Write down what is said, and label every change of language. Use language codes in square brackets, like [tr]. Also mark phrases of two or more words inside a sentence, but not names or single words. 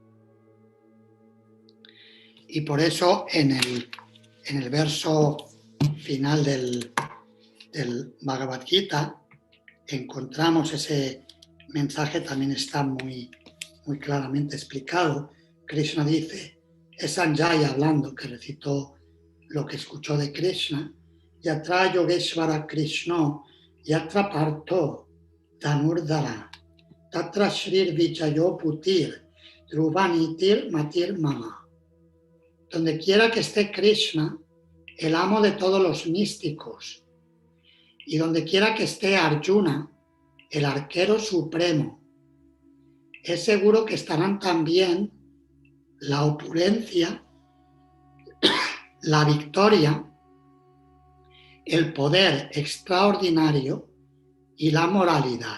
[es] Y por eso en el verso final del Bhagavad Gita encontramos ese mensaje, también está muy, muy claramente explicado. Krishna dice, es Sanjaya hablando, que recitó lo que escuchó de Krishna, [sa] Yatra Yogeshvara Krishna, Yatra Parto, Dhanurdhara, Tatra Shrir Vijayo Putir, Dhruvanitir Matir Mama. [es] Donde quiera que esté Krishna, el amo de todos los místicos, y donde quiera que esté Arjuna, el arquero supremo, es seguro que estarán también la opulencia, la victoria, el poder extraordinario y la moralidad.